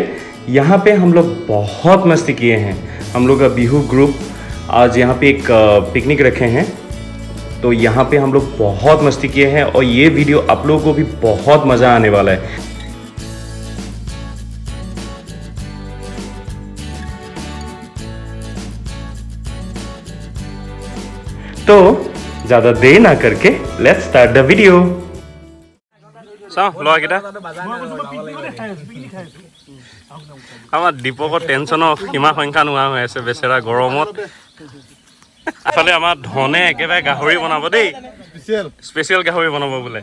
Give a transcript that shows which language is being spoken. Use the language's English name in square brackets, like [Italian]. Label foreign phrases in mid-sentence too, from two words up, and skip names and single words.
[Hindi] यहाँ पे हम लोग बहुत मस्ती किए हैं। हम लोग का बिहू ग्रुप आज यहाँ पे एक पिकनिक रखे हैं, तो यहाँ पे हम लोग बहुत मस्ती किए हैं और ये वीडियो आप लोगों को भी बहुत मज़ा आने वाला है। तो ज़्यादा देर ना करके [English] let's start the video. [Assamese] চাওঁ ল'ৰাকেইটা আমাৰ দীপকৰ টেনশ্যনৰ সীমা সংখ্যা নোহোৱা হৈ আছে বেচেৰা গৰমত। আচলতে আমাৰ ধনে একেবাৰে গাহৰি বনাব দেই, স্পেচিয়েল গাহৰি বনাব বোলে।